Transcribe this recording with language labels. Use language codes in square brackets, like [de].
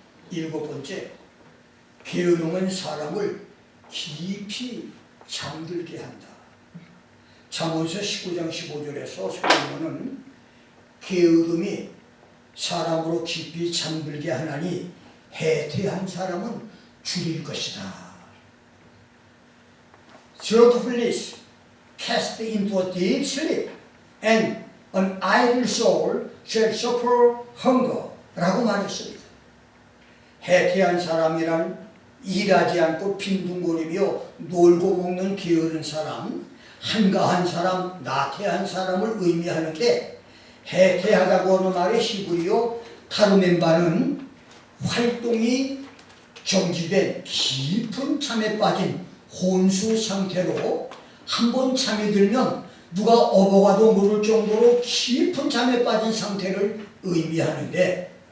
[ko] 일곱 번째, 게으름은 사람을 깊이 잠들게 한다. 잠언서 19장 15절에서 솔로몬은 게으름이 사람으로 깊이 잠들게 하나니 해태한 사람은 줄일 것이다. [en] Slothfulness cast into a deep sleep, and an idle soul shall suffer hunger [ko] 라고 말했습니다. 해태한 사람이란 일하지 않고 빈둥거리며 놀고 먹는 게으른 사람, 한가한 사람, 나태한 사람을 의미하는데, 해태하다고 하는 말의 히브리어 타르멘바는 활동이 정지된 깊은 잠에 빠진 혼수 상태로, 한번 잠이 들면 누가 업어가도 모를 정도로 깊은 잠에 빠진 상태를 의미하는데,